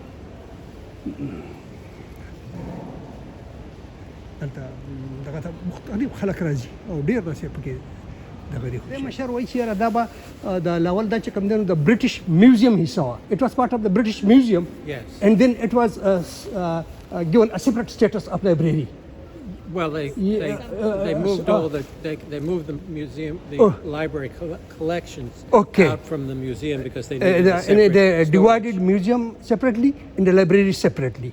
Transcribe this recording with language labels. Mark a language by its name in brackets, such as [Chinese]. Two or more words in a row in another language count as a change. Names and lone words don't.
[Pashto] دلته دغه ته مختلف خلک راځي او ډېر داسې پکې دغه دی مشر وایي چې یاره دا به د لاول دا چې کوم دی نو د برټش میوزیم حصه وه [English] it was part of the British Museum and then it was given a separate status of library. Well, they moved they moved the museum, library collections out from the museum because they needed they divided museum separately and the library separately.